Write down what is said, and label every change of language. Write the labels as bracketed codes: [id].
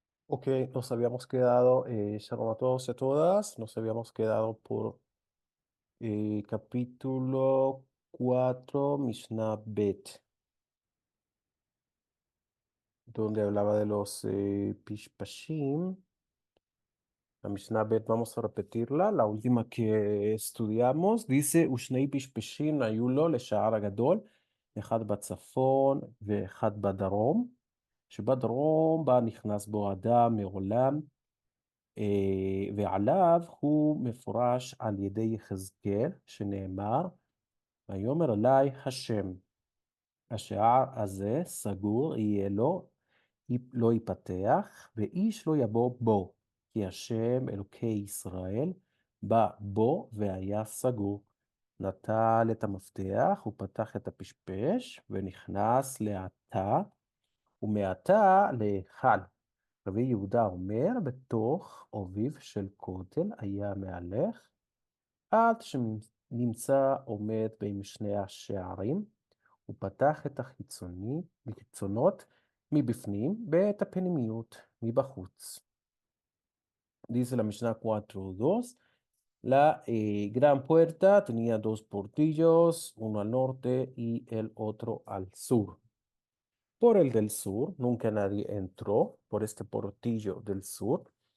[es] Ok, nos habíamos quedado, shalom a todos y a todas, nos habíamos quedado por capítulo 4, Mishnah Bet, donde hablaba de los Pishpashim. La Mishnah Bet, vamos a repetirla, la última que estudiamos, dice, [he] Ushnei Pishpashim ayulo לשער הגדול, אחד בצפון ואחד בדרום, שבדרום בה נכנס בו אדם מעולם, ועליו הוא מפורש על ידי יחזקאל, שנאמר, ויאמר אלי השם, השער הזה סגור יהיה לו, לא ייפתח, ואיש לא יבוא בו, כי השם אלוקי ישראל בא בו והיה סגור. נטל את המפתח, הוא פתח את הפשפש, ונכנס לעתה, ומעתה להיכל. רבי יהודה אומר, בתוך עוביו של כותל היה מהלך, עד שנמצא עומד בין שני השערים, הוא פתח את החיצונות מבפנים ואת הפנימיות מבחוץ. [es] Dice la Mishnah 4:2, la gran puerta tenía dos portillos, uno al norte y el otro al sur. Por el del sur, nunca nadie entró por este portillo del sur.